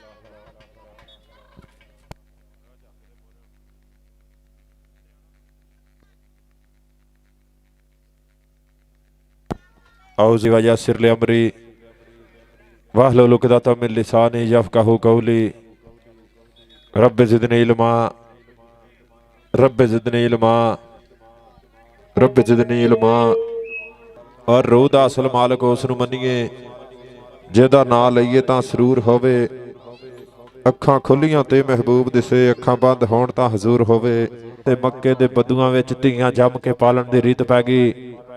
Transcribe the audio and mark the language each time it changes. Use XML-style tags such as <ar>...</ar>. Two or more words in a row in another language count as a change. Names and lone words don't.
<ar>أعوذ ويسر لي أمري واحلل عقدة من لساني يفقهوا قولي رب زدني علما رب زدني علما رب زدني علما।</ar> <pa>ਔਰ ਰੂਹ ਦਾ ਅਸਲ ਮਾਲਕ ਉਸ ਨੂੰ ਮੰਨੀਏ ਜਿਹਦਾ ਨਾਂ ਲਈਏ ਤਾਂ ਸਰੂਰ ਹੋਵੇ। ਅੱਖਾਂ ਖੁੱਲੀਆਂ ਤੇ ਮਹਿਬੂਬ ਦਿਸੇ, ਅੱਖਾਂ ਬੰਦ ਹੋਣ ਤਾਂ ਹਜ਼ੂਰ ਹੋਵੇ। ਤੇ ਮੱਕੇ ਦੇ ਬੱਦੂਆਂ ਵਿੱਚ ਧੀਆਂ ਜੰਮ ਕੇ ਪਾਲਣ ਦੀ ਰੀਤ ਪੈ ਗਈ।</pa>